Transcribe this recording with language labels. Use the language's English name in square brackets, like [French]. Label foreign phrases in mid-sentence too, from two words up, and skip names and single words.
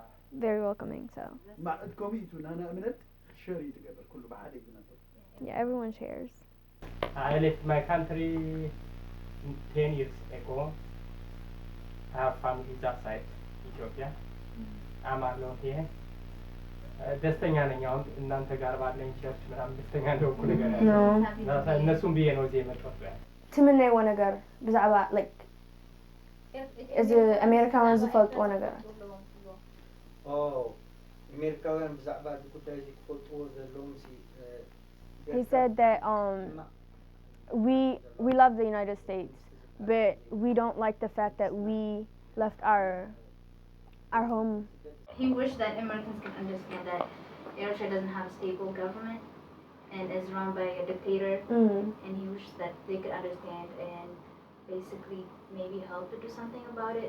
[English] Very welcoming, so. Yeah, everyone shares. I left my country 10 years ago. I have family outside Ethiopia. I'm alone here. [Amharic] ደስተኛ ነኝ አሁን እናንተ ጋር ባለኝ ቸርች ምናምን ደስተኛ እንደሆንኩ ነገር ያለው እነሱም ብዬ ነው እዚህ የመጣሁት። [Tigrinya] ትምነይዎ ነገር ብዛዕባ like እዚ ኣሜሪካውያን ዝፈልጥዎ ነገራት ኣሜሪካውያን ብዛዕባ እዚ ጉዳይ እዚ ክፈልጥዎ ዘለዎም [English] He said that we love the United States, but we don't like the fact that we left our home. He wished that Americans can understand that Eritrea doesn't have a stable government and is run by a dictator, and he wishes that they could understand and basically maybe help to do something about it.